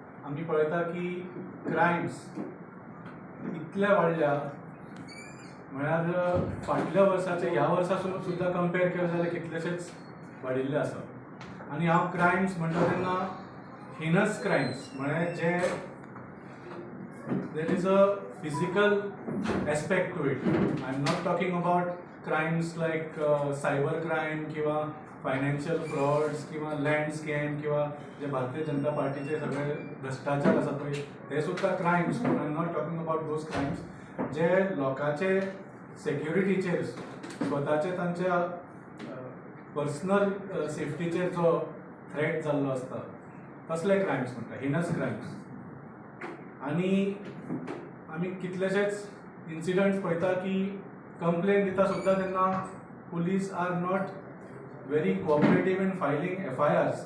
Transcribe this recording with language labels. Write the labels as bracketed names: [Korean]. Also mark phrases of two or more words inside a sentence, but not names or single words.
[Konkani] आमी पळयता की क्रायम्स इतले वाडल्या म्हळ्यार फाटल्या वर्साचे ह्या वर्सासून सुद्दां कंपेर केले जाल्यार कितलेशेच वाडिल्ले आसा. आनी हांव क्रायम्स म्हणटा तेन्ना [English] heinous crimes [Konkani] म्हळ्यार जे [English] there is a physical aspect to it. I am not talking about crimes like cyber crime किंवा financial frauds किंवा land scam [Konkani] किंवा जे भारतीय जनता पार्टीचे सगळे भ्रष्टाचार आसा पळय ते सुद्दां क्रायम्स. पूण [English] I am not talking about those crimes [Konkani] जे लोकांचे सेक्युरिटीचेर स्वताचे तांच्या [English] personal safety [Konkani] जो थ्रेट जाल्लो आसता तसले क्रायम्स म्हणटा [English] heinous crimes. [Konkani] आनी आमी कितलेशेच इन्सिडंट्स पळयता की कंप्लेन दिता सुद्दां तेन्ना [English] police are not very cooperative in filing FIRs.